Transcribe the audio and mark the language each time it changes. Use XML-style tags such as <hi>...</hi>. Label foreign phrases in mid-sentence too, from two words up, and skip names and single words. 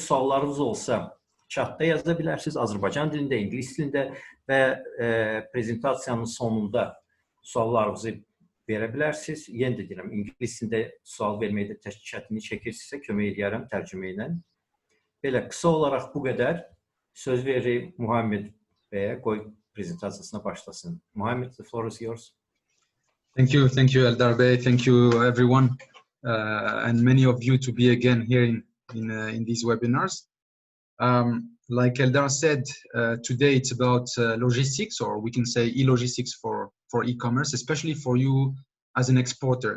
<az>Suallarınız olsa chatda yaza bilərsiniz, Azərbaycan dilində, ingilis dilində və prezentasiyanın sonunda suallarınızı verə bilərsiniz. Yenə də deyirəm, ingilis dilində sual verməkdə çətinlik çəkirsinizsə kömək edərəm tərcümə ilə. Belə, qısa olaraq bu qədər. Söz veririk Muhammed Bey'e, qoy prezentasiyasına başlasın. Muhammed,</az> <en>the floor is yours. Thank you Eldar Bey, thank you everyone, and many of you to be again here in these webinars. Like Eldar said, today it's about logistics, or we can say e-logistics for e-commerce, especially for you as an exporter.</en>